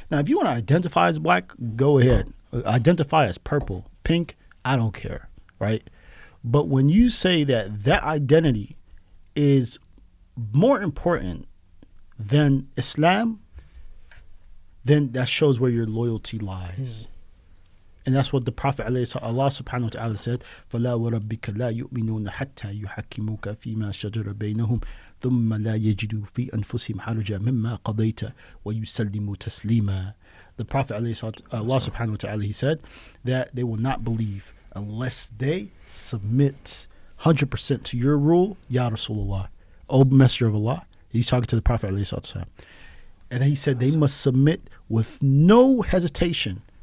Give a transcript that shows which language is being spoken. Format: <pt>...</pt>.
<en>Now, if you want to identify as black, go ahead. Identify as purple, pink, I don't care, right? But when you say that identity is more important than Islam, then that shows where your loyalty lies. And that's what the Prophet Allah subhanahu wa ta'ala said,</en> <ar>فَلَا وَرَبِّكَ لَا يُؤْمِنُونَ حَتَّى يُحَكِّمُوكَ فِي مَا شَجَرَ بَيْنَهُمْ ثُمَّ لَا يَجِدُوا فِي أَنفُسِهِمْ حَرَجًا مِمَّا قَضَيْتَ وَيُسَلِّمُوا تَسْلِيمًا.</ar> <en>The Prophet Allah subhanahu wa ta'ala, he said that they will not believe unless they submit 100% to your rule, Ya Rasulullah, O Messenger of Allah. He's talking to the Prophet ﷺ. And he said they must submit with no hesitation.</en>